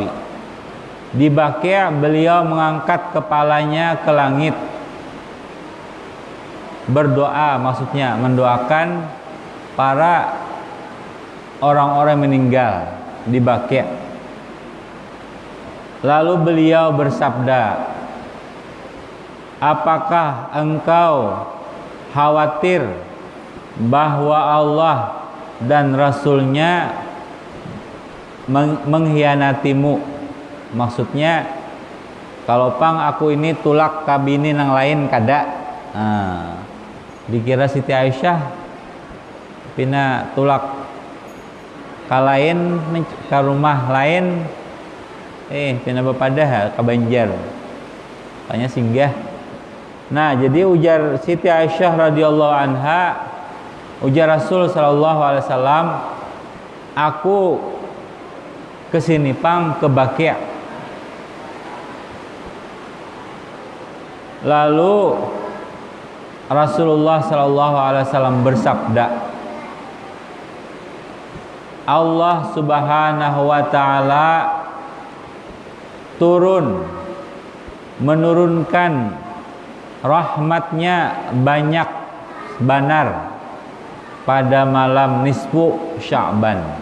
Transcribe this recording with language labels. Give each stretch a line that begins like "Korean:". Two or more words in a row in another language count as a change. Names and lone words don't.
Indonesian: Di Baqi' beliau mengangkat kepalanya ke langit, berdoa, maksudnya mendoakan para orang-orang meninggal di Baqi'. Lalu beliau bersabda, apakah engkau khawatir bahwa Allah dan Rasulnya mengkhianatimu?
Banjar: Maksudnya, kalau pang aku ini tulak kabini nang lain kada. Dikira Siti Aisyah pina tulak kalain ke rumah lain, pina bepadah ke Banjar, tanya singgah. Nah, jadi ujar Siti Aisyah
Arabic: رضي الله عنها,
Banjar: ujar Rasul
Arabic: صلى الله عليه وسلم,
Banjar: aku kesini pang ke Baqi'.
Indonesian: Lalu Rasulullah
Arabic: صلى الله عليه وسلم
Indonesian: bersabda, Allah
Arabic: سبحانه وتعالى
Indonesian: menurunkan rahmatnya banyak benar pada malam nisfu Sya'ban.